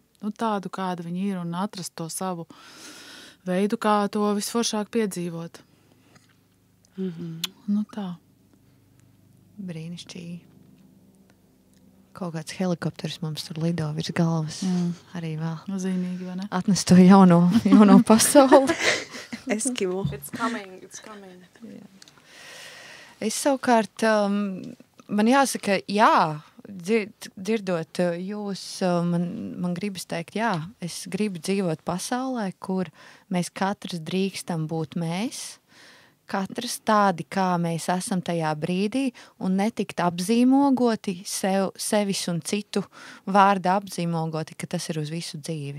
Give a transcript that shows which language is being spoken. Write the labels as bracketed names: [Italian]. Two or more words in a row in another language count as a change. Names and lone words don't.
[Latvian] Tādu, kāda viņi ir, un atrast to savu veidu, kā to visforšāk piedzīvot. Tā. Brīnišķīgi. Kaut kāds helikopters mums tur lido virs galvas. Arī vēl. Zīmīgi, vai ne? Atnest to jauno pasauli. Eskimo. [English] It's coming. [Latvian] Jā. Es savukārt, man jāsaka, jā, dzirdot jūs, man gribas teikt, jā, es gribu dzīvot pasaulē, kur mēs katrs drīkstam būt mēs, katrs tādi, kā mēs esam tajā brīdī, un netikt apzīmogoti sevis un citu vārdu apzīmogoti, ka tas ir uz visu dzīvi.